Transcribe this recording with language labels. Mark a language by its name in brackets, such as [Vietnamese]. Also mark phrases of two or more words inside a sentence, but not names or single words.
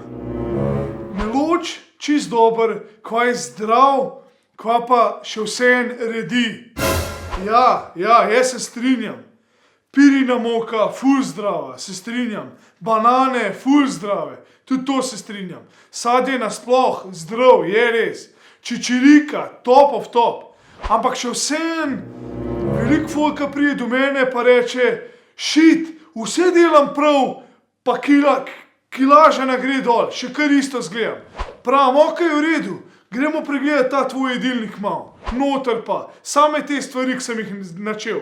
[Slovenian] Meloč čist dober, kva je zdrav, kva pa še vseeno redi. Ja, jaz se strinjam. Pirina moka, ful zdrava, se strinjam. Banane, ful zdrave, tudi to se strinjam. Sadje nasploh, zdrav, je res. Čičirika, [English] top of top. [Slovenian] Ampak še vseeno, veliko folka pride do mene pa reče, šit, vse delam prav, pa kilaža ne gre dol, še kar isto zgledam. Pravim, okej, v redu, gremo pregledati ta tvoj jedilnik malo. Noter pa, same te stvari, ki sem jih načel.